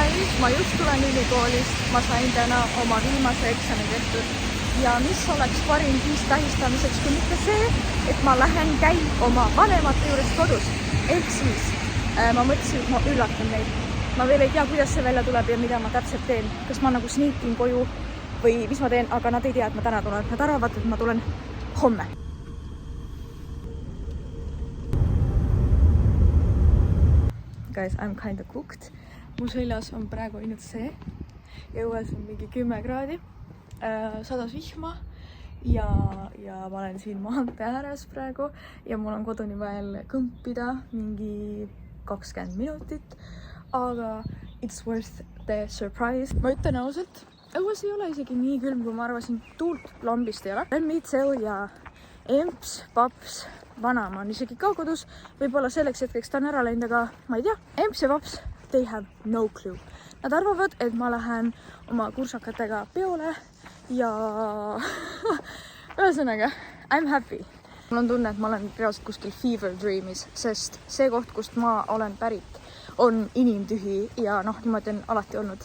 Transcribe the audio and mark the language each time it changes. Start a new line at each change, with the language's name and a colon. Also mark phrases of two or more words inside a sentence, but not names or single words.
Estonian: ma just tulen ülikoolist, ma sain täna oma viimase eksami tehtud ja mis oleks parim viis tähistamiseks, kui mitte see, et ma lähen käin oma vanemate juures kodus. Ehk siis ma mõtlesin, et ma üllatan neid. Ma veel ei tea, kuidas see välja tuleb ja mida ma täpselt teen. Kas ma nagu sneakin koju või mis ma teen, aga nad ei tea, et ma täna tulen. Nad arvavad, et ma tulen homme.
English: Guys, I'm kinda cooked.
Estonian: Mu seljas on praegu ainult see. Ja õues on mingi 10 kraadi. Sadas vihma. Ja ma olen siin maantee ääres praegu. Ja mul on koduni veel kõmpida mingi 20 minutit.
English: Aga it's worth the surprise.
Estonian: Ma ütlen ausalt, õues ei ole isegi nii külm, kui ma arvasin. Tuult lambist ei ole. Lemmitsev ja emps, paps, vanaema on isegi ka kodus. Võib-olla selleks hetkeks ta on ära läinud, aga ma ei tea. Emps ja paps,
English: they have no clue.
Estonian: Nad arvavad, et ma lähen oma kursakatega peole ja ühesõnaga,
English: I'm happy.
Estonian: Mul on tunne, et ma olen reaalselt kuskil
English: fever dreamis,
Estonian: sest see koht, kust ma olen pärit, on inimtühi ja niimoodi on alati olnud.